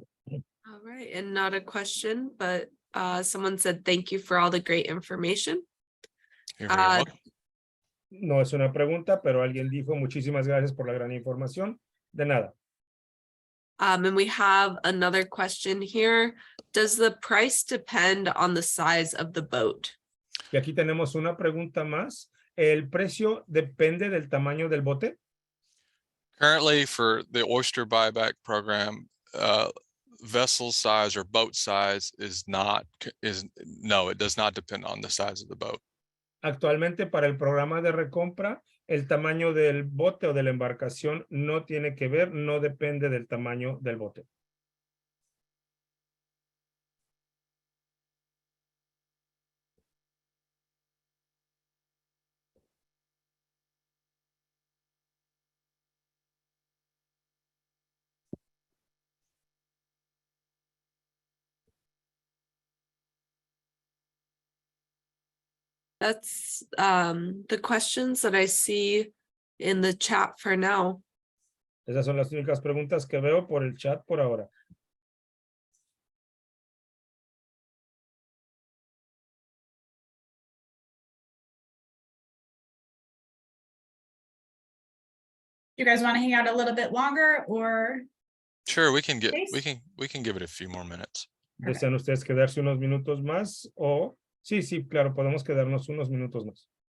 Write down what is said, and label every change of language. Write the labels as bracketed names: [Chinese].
[English] All right, and not a question, but someone said, thank you for all the great information. You're very welcome. [Spanish] No es una pregunta, pero alguien dijo muchísimas gracias por la gran información. De nada. [English] And we have another question here. Does the price depend on the size of the boat? [Spanish] Y aquí tenemos una pregunta más. ¿El precio depende del tamaño del bote? [English] Currently, for the oyster buyback program, vessel size or boat size no, it does not depend on the size of the boat. [Spanish] Actualmente para el programa de recompra, el tamaño del bote o de la embarcación no tiene que ver, no depende del tamaño del bote. [English] That's the questions that I see in the chat for now. [Spanish] Esas son las únicas preguntas que veo por el chat por ahora. [English] You guys want to hang out a little bit longer or? Sure, we can Please. we can give it a few more minutes. [Spanish] ¿Desean ustedes quedarse unos minutos más o? Sí, sí, claro, podemos quedarnos unos minutos más.